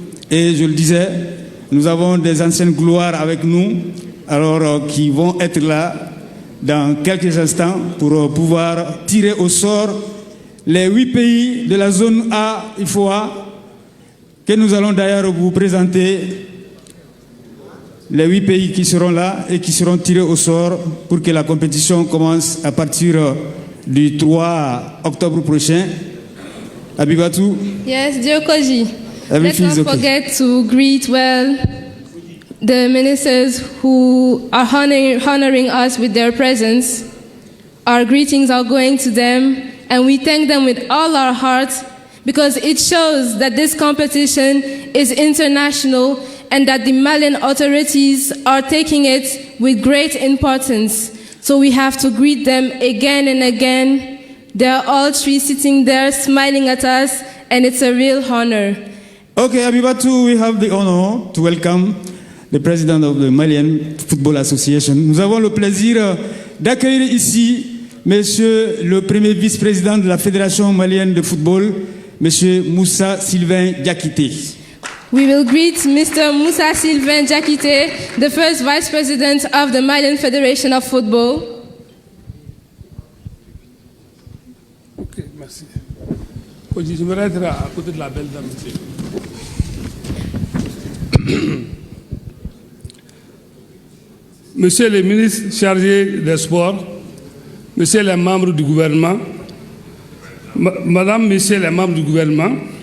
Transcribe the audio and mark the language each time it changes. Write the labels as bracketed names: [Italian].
[French] Et je le disais, nous avons des anciennes gloires avec nous, alors qui vont être là dans quelques instants pour pouvoir tirer au sort les 8 pays de la zone A, IFOA, que nous allons d'ailleurs vous présenter. Les 8 pays qui seront là et qui seront tirés au sort pour que la compétition commence à partir du 3 octobre prochain. Abibatou? [English] Yes, dear Koji. Let's Everything is not okay. forget to greet well the ministers who are honoring us with their presence. Our greetings are going to them, and we thank them with all our hearts because it shows that this competition is international and that the Malian authorities are taking it with great importance. So we have to greet them again and again. They're all 3 sitting there smiling at us, and it's a real honor. Okay, Abibatu, we have the honor to welcome the president of the Malian Football Association. [French] Nous avons le plaisir d'accueillir ici monsieur le premier vice-président de la Fédération malienne de football, monsieur Moussa Sylvain Diakité. [English] We will greet Mr. Moussa Sylvain Diakité, the first vice president of the Malian Federation of Football. [French] Ok, merci. Je me être à côté de la belle dame. Monsieur le ministre chargé des sports, monsieur les membres du gouvernement, madame, messieurs les membres du gouvernement,